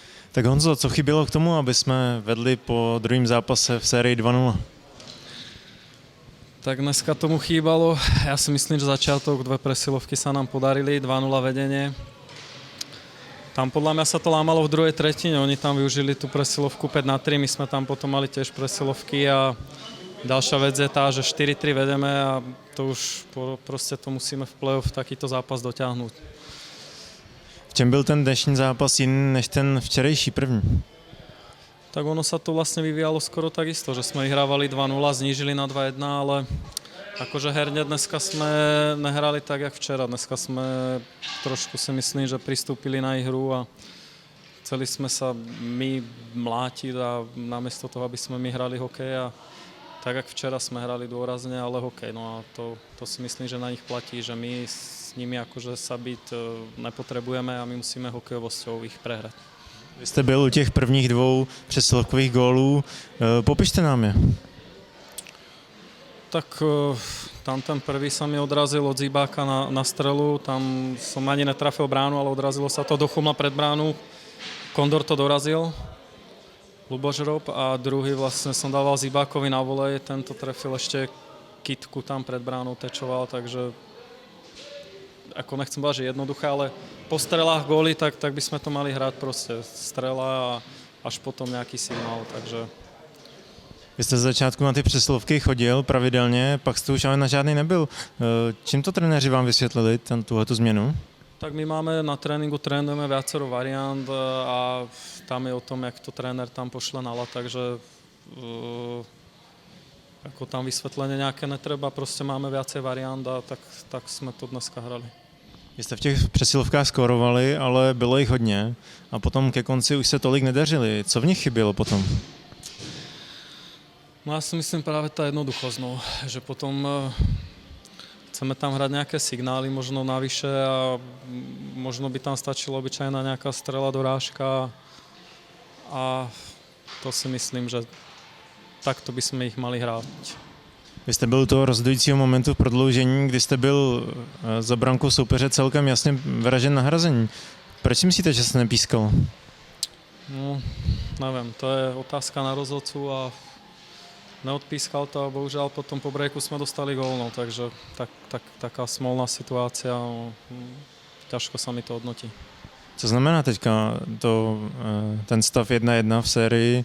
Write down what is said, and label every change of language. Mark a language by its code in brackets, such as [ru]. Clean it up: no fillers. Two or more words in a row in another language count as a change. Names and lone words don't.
[cs] Tak Honzo, co chybělo k tomu, aby jsme vedli po druhém zápase v sérii 2-0? [sk] Tak dneska tomu chýbalo. Ja si myslím, že začiatok, dve presilovky sa nám podarili, 2-0 vedenie. Tam podľa mňa sa to lámalo v druhej tretine, oni tam využili tú presilovku 5-3, my sme tam potom mali tiež presilovky a ďalšia vec je tá, že 4-3 vedeme a to už proste to musíme v play-off takýto zápas dotiahnuť. [cs] V čem byl ten dnešní zápas jiný než ten včerejší první? [sk] Tak ono sa to vlastne vyvíjalo skoro takisto, že sme vyhrávali 2-0, znížili na 2-1, ale akože herne dneska sme nehrali tak, jak včera. Dneska sme trošku si myslím, že pristúpili na ich hru a chceli sme sa my mlátiť a namiesto toho, aby sme my hrali hokej a tak, jak včera sme hrali dôrazne, ale hokej. No a to si myslím, že na nich platí, že my s nimi akože sa byť nepotrebujeme a my musíme hokejovosťou ich prehrať. [cs] Vy jste byl u těch prvních dvou přesilovkových gólů. Popište nám je. [sk] Tak tam ten prvý sa mi odrazil od Zibáka na strelu, tam som ani netrafil bránu, ale odrazilo sa to do chumla pred bránu. Kondor to dorazil, Luboš Rob, a druhý vlastne som dával Zibákovi na volej, tento trefil ešte kytku tam pred bránou, tečoval, takže ako nechcem povedať, že jednoduché, ale po strelách góly, tak by sme to mali hrať proste strela a až potom nejaký signál, takže... [cs] Vy jste z začátku na ty přesilovky chodil pravidelně, pak jste už ale na žádný nebyl. Čím to trenéři vám vysvětlili, tuhletu změnu? [sk] Tak my máme na tréninku, trénujeme viacero variant a tam je o tom, jak to tréner tam pošle na lat, takže ako tam vysvetlenie nejaké netreba, proste máme viacej variant a tak sme to dneska hrali. [cs] Vy jste v těch přesilovkách skórovali, ale bylo jich hodně a potom ke konci už se tolik nedařili. Co v nich chybělo potom? [sk] No ja si myslím práve tá jednoduchosť, no, že potom chceme tam hrať nejaké signály, možno navyše a možno by tam stačila obyčajná nejaká strela dorážka a to si myslím, že takto by sme ich mali hrát. [cs] Vy jste byl u toho rozhodujícího momentu v prodloužení, kdy jste byl za brankou soupeře celkem jasně vražen na hrazení. Proč si myslíte, že se nepískalo? [sk] No, neviem, to je otázka na rozhodcu a neodpískal to a bohužiaľ potom po breaku sme dostali gól, no, takže taká smolná situácia, no, ťažko sa mi to hodnotí. [cs] Co znamená teďka ten stav 1-1 v sérii?